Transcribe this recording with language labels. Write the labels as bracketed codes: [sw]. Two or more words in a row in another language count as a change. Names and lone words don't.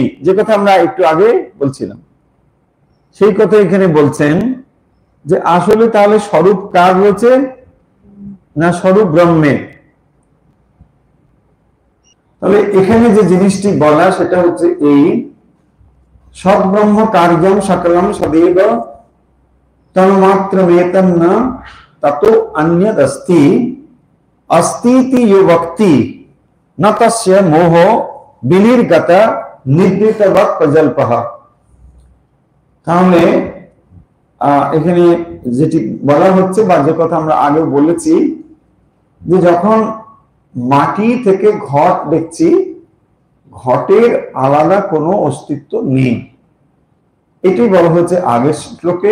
[bn] যে কথা আমরা একটু আগে বলছিলাম সেই কথা এখানে বলছেন যে আসলে তাহলে স্বরূপ কার রয়েছে না, স্বরূপ ব্রহ্মের। তাহলে এখানে যে জিনিসটি বলা সেটা হচ্ছে এই [sa] সৎ ব্রহ্ম কার্যম সকলম সदैव তন্মাত্রমেতন্ন ততো অন্যদস্তি अस्तीति यो वक्ति न तस्य मोह বিনির্গত নিদ্রিতবৎ প্রজল্পঃ। [bn] তাহলে এখানে যেটি বলা হচ্ছে বা যে কথা আমরা আগে বলেছি, যে যখন মাটি থেকে ঘট দেখছি, ঘটের আলাদা কোনো অস্তিত্ব নেই, এটি বলা হচ্ছে আগের শ্লোকে।